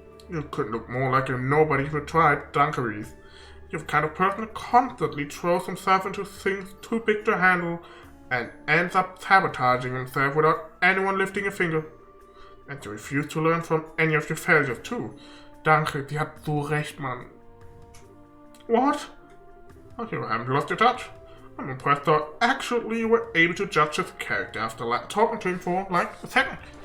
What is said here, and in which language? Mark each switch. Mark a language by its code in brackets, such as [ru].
[en] You could look more like a nobody who tried dungarees. You're the kind of person who constantly throws himself into things too big to handle and ends up sabotaging himself without anyone lifting a finger. And you refuse to learn from any of your failures too. [de] Danke, die hat so recht, Mann. [en] What? Oh, you haven't lost your touch. I'm impressed that actually you were able to judge his character after talking to him for like a second.